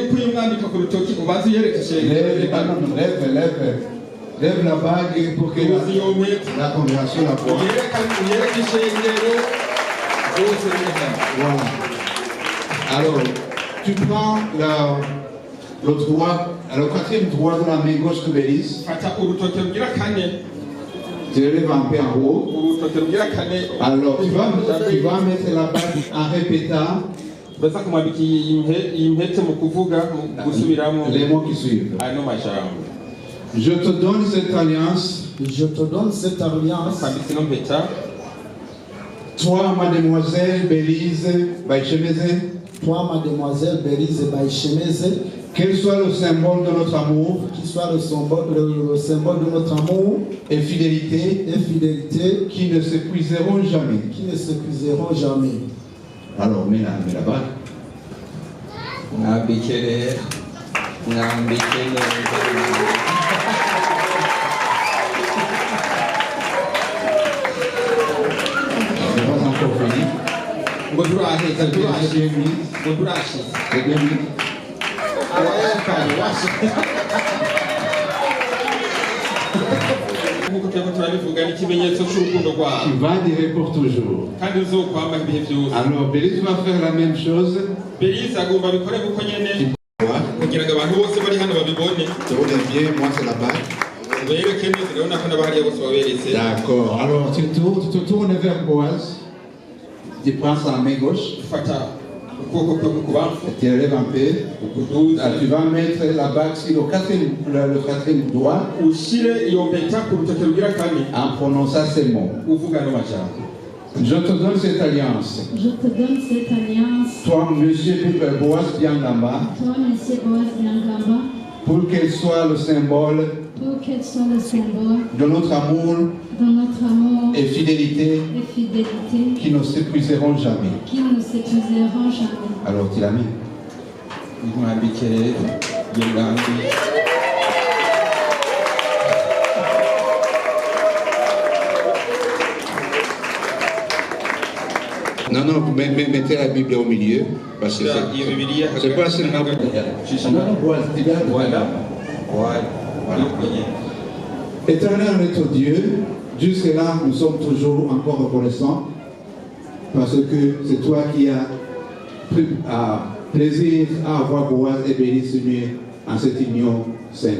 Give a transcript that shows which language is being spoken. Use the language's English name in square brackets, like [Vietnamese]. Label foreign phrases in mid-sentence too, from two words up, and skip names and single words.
[French] Lève la bague pour que la congrégation la voie. Voilà. Alors, tu prends le droit, le quatrième droit de la main gauche de Bélise, [Rundi] fata urutoke rugira kane [French] tu le lèves un peu en haut. [Rundi] urutoke rugira kane [French] Alors tu vas mettre la bague en répétant [Rundi] baza kumwambika iyi mpete mu kuvuga mu gusubiramo [French] les mots qui suivent. [Rundi] ano majambo [French] Je te donne cette alliance, Je te donne cette alliance, [Rundi] kwambitse ino mpeta [French] toi, mademoiselle Bélise Baïchemeze, toi, mademoiselle Bélise Baïchemeze, qu'elle soit le symbole de notre amour qui soit le symbole de notre amour et fidélité et fidélité qui ne s'épuiseront jamais. qui ne s'épuiseront jamais. Alors, mets la bague. [Rundi] mwambike [French] Je n'ai pas encore fini. [Rundi] ngo turaheza [French] C'est bien mis. [Rundi] ngo turashize [French] C'est bien mis. [Rundi] nk'uko turiko turabivuga ni ikimenyetso c'urukundo rwabo [French] Qui va durer pour toujours. [Rundi] kandi uzokwama ibihe byose [French] Alors, Bélise va faire la même chose. [Rundi] Belize agomba bikore kuko nyene kugira ngo abantu bose bari hano babibone [French] Tu regardes bien, moi c'est la bague. [Rundi] bereke neza urabona ko n'abahariya bose baberetse [French] D'accord. Alors, tu te tournes vers Boaz. Tu prends sa main gauche. [Rundi] ufata ukuboko kwe k'ukubamfu [French] Tu lèves un peu. [Rundi] ukuduza [French] Tu vas mettre la bague sur le quatrième doigt [Rundi] ushire iyo mpeta ku rutoke rugira kane [French] en prononçant ces mots. [Rundi] uvuga ano majambo [French] Je te donne cette alliance. Je te donne cette alliance, Toi, monsieur Boaz Biangamba, toi, Monsieur Boaz Biangamba, pour qu'elle soit le symbole pour qu'elle soit le symbole de notre amour de notre amour et fidélité et fidélité qui ne s'épuiseront jamais. qui ne s'épuiseront jamais. Alors, tu l'as mis. [Rundi] mwambike rero iyo ngambi [French] Non, non, mettez la Bible au milieu. Parce que [Rundi] iyo bibiliya [French] c'est pas seulement. Non, Boaz, tu gardes. voilà voilà Éternel notre Dieu, jusque-là, nous sommes toujours encore reconnaissants parce que c'est toi qui as pris plaisir à avoir Boaz et Bélise unis en cette union sainte.